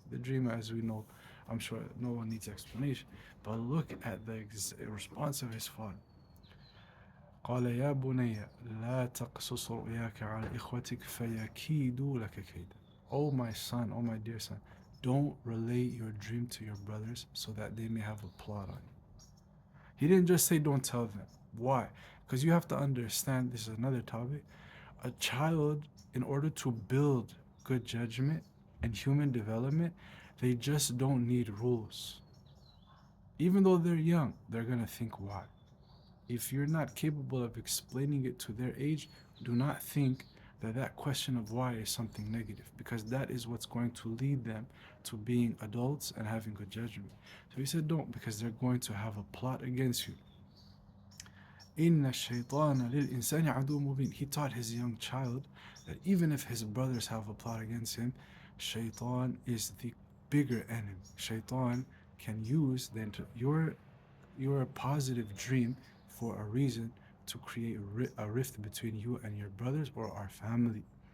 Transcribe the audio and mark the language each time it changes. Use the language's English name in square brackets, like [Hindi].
[English] The dream, as we know, I'm sure no one needs explanation, but look at the response of his father. [Arabic] قال يا بني لا تقصص رؤياك على إخوتك فيكيدوا لك كيدا. [English] Oh my son, oh my dear son, don't relate your dream to your brothers so that they may have a plot on you. He didn't just say don't tell them. Why? Because you have to understand, this is another topic. A child, in order to build good judgment and human development, they just don't need rules. Even though they're young, they're going to think why. If you're not capable of explaining it to their age, do not think that that question of why is something negative, because that is what's going to lead them to being adults and having good judgment. So he said don't, because they're going to have a plot against you. [Arabic] إن الشيطان للإنسان عدو مبين. [English] He taught his young child that even if his brothers have a plot against him, Shaitan is the bigger enemy. Shaitan can use your positive dream for a reason to create a rift between you and your brothers or our family.